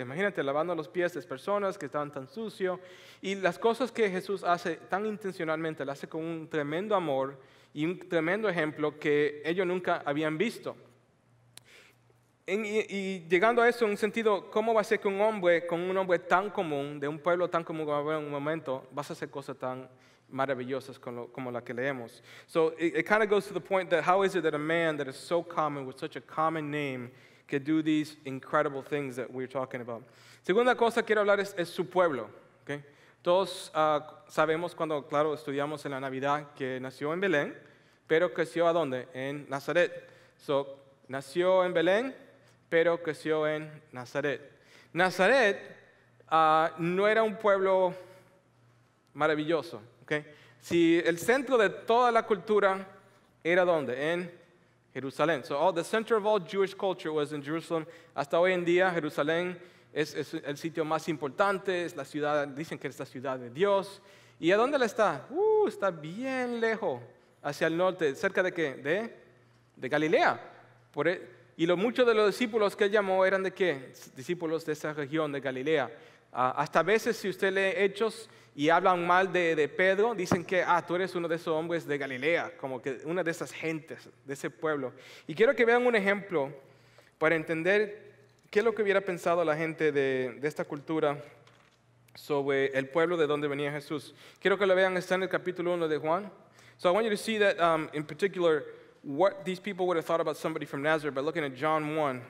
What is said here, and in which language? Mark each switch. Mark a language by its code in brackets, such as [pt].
[es] Imagínate, lavando los pies de personas que estaban tan sucios. Y las cosas que Jesús hace tan intencionalmente, las hace con un tremendo amor y un tremendo ejemplo que ellos nunca habían visto. Y llegando a eso, en un sentido, ¿cómo va a ser que con un hombre tan común, de un pueblo tan común como va a haber en un momento, vas a hacer cosas tan maravillosas como la que leemos. [en] So it kind of goes to the point that how is it that a man that is so common with such a common name can do these incredible things that we're talking about? [es] Segunda cosa quiero hablar es su pueblo. Okay? Todos sabemos cuando, claro, estudiamos en la Navidad que nació en Belén, pero creció ¿a dónde? En Nazaret. So, nació en Belén, pero creció en Nazaret. Nazaret no era un pueblo maravilloso. Okay? Si el centro de toda la cultura era ¿dónde? En Jerusalén. [en] So the center of all Jewish culture was in Jerusalem. [es] Hasta hoy en día Jerusalén es el sitio más importante, es la ciudad, dicen que es la ciudad de Dios. ¿Y a dónde está? Está bien lejos, hacia el norte. ¿Cerca de qué? De Galilea. Y muchos de los discípulos que él llamó eran ¿de qué? Discípulos de esa región de Galilea. Hasta a veces si usted lee Hechos y hablan mal de Pedro, dicen que tú eres uno de esos hombres de Galilea, como que una de esas gentes, de ese pueblo. Y quiero que vean un ejemplo para entender qué es lo que hubiera pensado la gente de esta cultura sobre el pueblo de donde venía Jesús. Quiero que lo vean, está en el capítulo 1 de Juan. [en] So I want you to see that in particular what these people would have thought about somebody from Nazareth by looking at John 1.